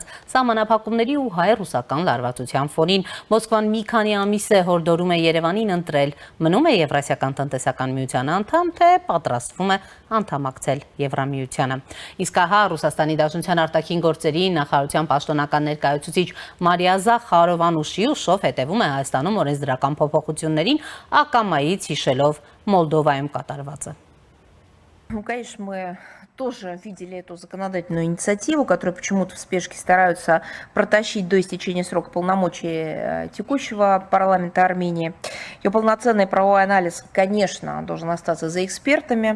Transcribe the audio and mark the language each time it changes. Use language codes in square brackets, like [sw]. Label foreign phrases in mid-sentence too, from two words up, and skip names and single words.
[hy] սահմանափակումների ու հայ-ռուսական լարվածության ֆոնին։ Մոսկվան մի քանի ամիս է հորդորում է Երևանին ընտրել, մնում է Եվրասիական տնտեսական միության անդամ, թե պատրաստվում է անդամակցել Եվրամիությանը։ Իսկ ահա Ռուսաստանի Դաշնության արտաքին գործերի նախարարության պաշտոնական ներկայացուցիչ Մարիա Զախարովան-Ուշիուշով հետևում է Հայաստանում օրենսդրական փոփոխություններին, ակամայից հիշելով Մոլդովայում կատարվածը։ [ru] Ну, конечно, мы тоже видели эту законодательную инициативу, которую почему-то в спешке стараются протащить до истечения срока полномочий текущего парламента Армении. Ее полноценный правовой анализ, конечно, должен остаться за экспертами.